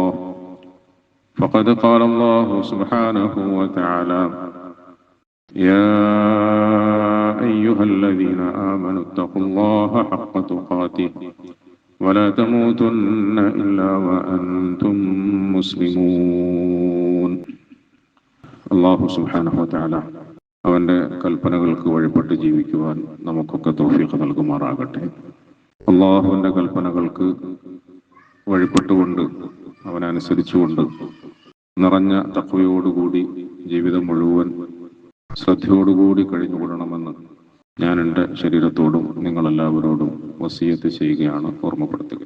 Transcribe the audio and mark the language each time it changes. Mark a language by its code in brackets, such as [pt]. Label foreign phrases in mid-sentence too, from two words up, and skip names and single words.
[ar] فقد قال الله سبحانه وتعالى: يا أيها الذين آمنوا اتقوا الله حق تقاته ولا تموتن إلا وأنتم مسلمون. الله سبحانه وتعالى [ml] അവൻ്റെ കൽപ്പനകൾക്ക് വഴിപ്പെട്ട് ജീവിക്കുവാൻ നമുക്കൊക്കെ തൗഫീഖ് നൽകുമാറാകട്ടെ. അള്ളാഹുവിൻ്റെ കൽപ്പനകൾക്ക് വഴിപ്പെട്ടുകൊണ്ട് അവനനുസരിച്ചുകൊണ്ട് നിറഞ്ഞ തഖ്വയോടുകൂടി ജീവിതം മുഴുവൻ ശ്രദ്ധയോടുകൂടി കഴിഞ്ഞുകൂടണമെന്ന് ഞാൻ എൻ്റെ ശരീരത്തോടും നിങ്ങളെല്ലാവരോടും വസിയത്ത് ചെയ്യുകയാണ്, ഓർമ്മപ്പെടുത്തുക.